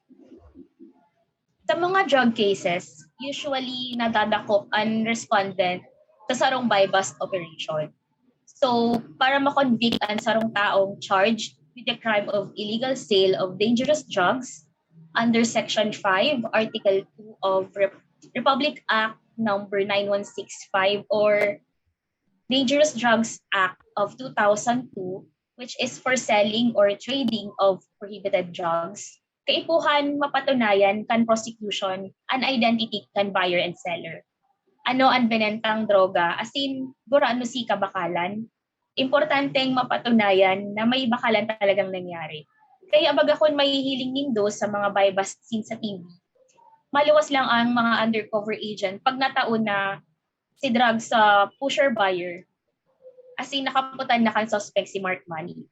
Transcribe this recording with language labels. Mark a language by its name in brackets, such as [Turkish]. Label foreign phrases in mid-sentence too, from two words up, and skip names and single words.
[Bikol] Sa mga drug cases, usually nadadakop ang respondent sa sarong [English] buy-bust operation. So, [Bikol] para makonvict ang sarong taong [English] charged with the crime of illegal sale of dangerous drugs under Section 5, Article 2 of Republic Act number 9165 or Dangerous Drugs Act of 2002, which is for selling or trading of prohibited drugs, [Bikol] kaipuhan mapatunayan kan prosecution an identity kan [English] buyer and seller. [Bikol] Ano ang benentang droga, [English] as in, [Bikol] ano si kabakalan, importanteng mapatunayan na may bakalan talagang nangyari. Kaya baga kung may hiling nindo sa mga [English] buy-bust scene [Bikol] sa TV, maluwas lang ang mga [English] undercover agent [Bikol] pag nataon na si drug sa pusher-buyer, [English] as in [Bikol] nakaputan na kan suspect si Mark Money.